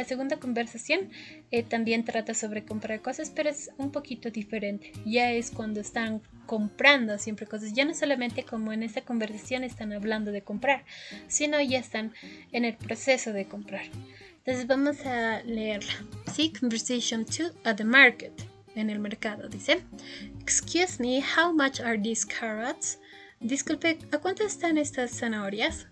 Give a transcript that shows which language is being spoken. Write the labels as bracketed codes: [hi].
[es] La segunda conversación también trata sobre comprar cosas, pero es un poquito diferente. Ya es cuando están comprando siempre cosas. Ya no solamente como en esta conversación están hablando de comprar, sino ya están en el proceso de comprar. Entonces vamos a leerla. Sí, [en] Conversation 2 at the market. [es] En el mercado, dice. [en] Excuse me, how much are these carrots? [es] Disculpe, ¿a cuánto están estas zanahorias?